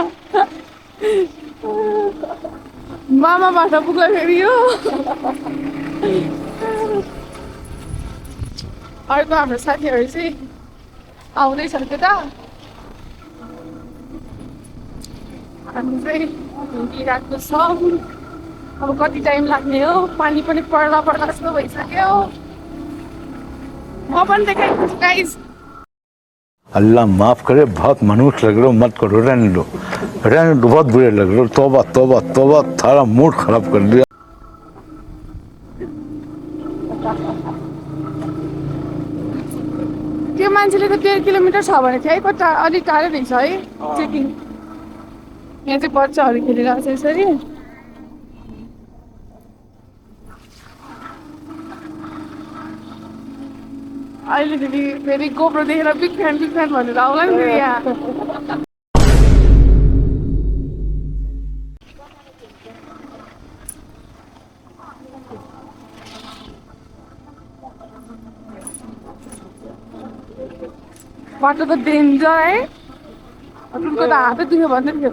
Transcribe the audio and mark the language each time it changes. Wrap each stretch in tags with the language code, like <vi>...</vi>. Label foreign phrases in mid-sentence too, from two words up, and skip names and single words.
<ne>मामाबाट पुग्यो फेरि यो अर्को हाम्रो साथीहरू चाहिँ आउँदैछन् त्यता। हामी चाहिँ हिँडिरहेको छौँ। अब कति टाइम लाग्ने हो पानी पनि पर्ला पर्ला जस्तो भइसक्यो म पनि देखाइदिन्छु गाइस</ne> <hi>अल्लाह माफ करे बहुत मनुष्य लग रहे हो मत करो रहने दो बहुत बुरे लग रहे हो तौबा तौबा तौबा थारा मूड खराब कर दिया</hi> <ne>त्यो मान्छेले त 1.5 किलोमिटर छ भने थियो है कता अलिक टाढो रहेछ है चेकिङ यहाँ चाहिँ बच्चाहरू खेलिरहेको छ यसरी अहिले फेरि गोप्रो देखेर</ne> <en>big fan</en> <ne>भनेर आउला नि फेरि यहाँ बाटो त डेन्जर है उनको त हातै दुख्यो भन्दै थियो</ne>